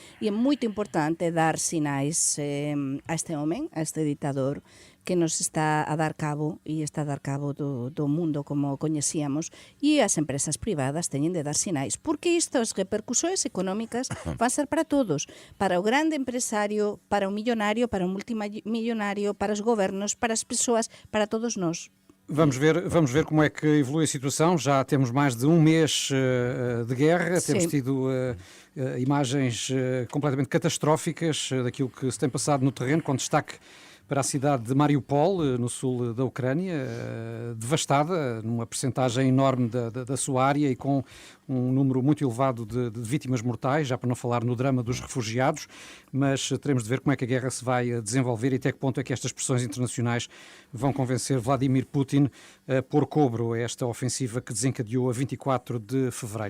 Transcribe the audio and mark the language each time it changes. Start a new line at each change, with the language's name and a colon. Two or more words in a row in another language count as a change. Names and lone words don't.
Galician: E é moito importante dar sinais a este homem, a este ditador, que nos está a dar cabo e está a dar cabo do mundo como coñecíamos, e as empresas privadas teñen de dar sinais, porque estas repercusións económicas van ser para todos, para o grande empresario, para o millonario, para o multimillonario, para os gobernos, para as persoas, para todos nós.
Portuguese: Vamos ver como é que evolui a situação. Já temos mais de um mês de guerra, Sim. temos tido imagens completamente catastróficas daquilo que se tem passado no terreno, com destaque para a cidade de Mariupol, no sul da Ucrânia, devastada, numa percentagem enorme da sua área e com um número muito elevado de vítimas mortais, já para não falar no drama dos refugiados, mas teremos de ver como é que a guerra se vai desenvolver e até que ponto é que estas pressões internacionais vão convencer Vladimir Putin a pôr cobro a esta ofensiva que desencadeou a 24 de fevereiro.